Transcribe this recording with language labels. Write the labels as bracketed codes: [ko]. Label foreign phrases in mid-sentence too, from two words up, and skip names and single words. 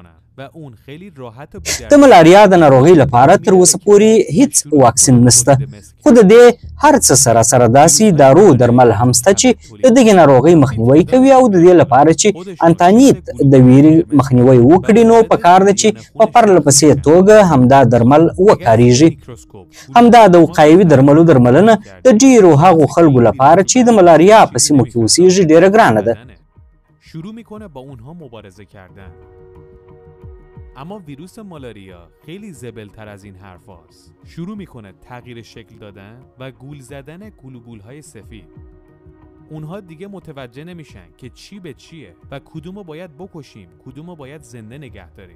[ps] د ملاریا د ناروغۍ لپاره تر اوسه پورې هیڅ واکسین نشته، خو د دې هر څه سره سره داسې دارو درمل هم شته چې د دغې ناروغۍ مخنیوی کوي او د دې لپاره چې انتانیت د ویرې مخنیوی وکړي نو پکار ده چې په پرله پسې توګه همدا درمل وکاریږي. همدا د وقایوي درملو درملنه د ډیرو هغو خلکو لپاره چې د ملاریا په سیمو کې اوسیږي ډیره ګرانه ده. [fa] شروع میکنه با اونها مبارزه کردن. اما ویروس مالاریا خیلی زبلتر از این حرف هاست. شروع میکنه تغییر شکل دادن و گول زدن گلوبولهای سفید. اونها دیگه متوجه نمیشن که چی به چیه و کدومو باید بکشیم، کدومو باید زنده نگه داریم.